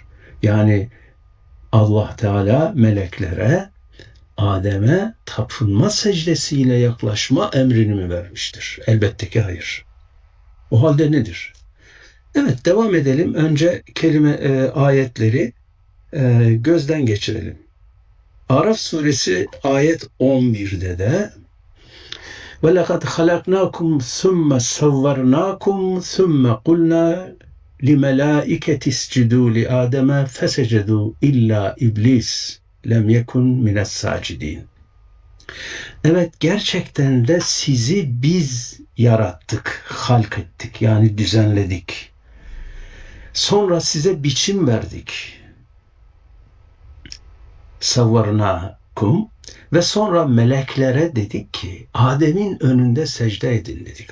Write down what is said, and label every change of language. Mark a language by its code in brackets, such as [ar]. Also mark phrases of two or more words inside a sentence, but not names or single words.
[tr] Yani Allah Teala meleklere Adem'e tapınma secdesiyle yaklaşma emrini mi vermiştir? Elbette ki hayır. O halde nedir? Evet, devam edelim. Önce ayetleri gözden geçirelim. Araf suresi ayet 11'de de [ar] وَلَقَدْ خَلَقْنَاكُمْ ثُمَّ سَوَّرْنَاكُمْ ثُمَّ قُلْنَا لِمَلَائِكَةِ اسْجُدُوا لِآدَمَ فَسَجَدُوا إِلَّا إِبْلِيسَ لَمْ يَكُنْ مِنَ السَّاجِدِينَ. [tr] Evet, gerçekten de sizi biz yarattık, halk ettik, yani düzenledik. Sonra size biçim verdik. Savvarnakum ve sonra meleklere dedik ki Adem'in önünde secde edin dedik.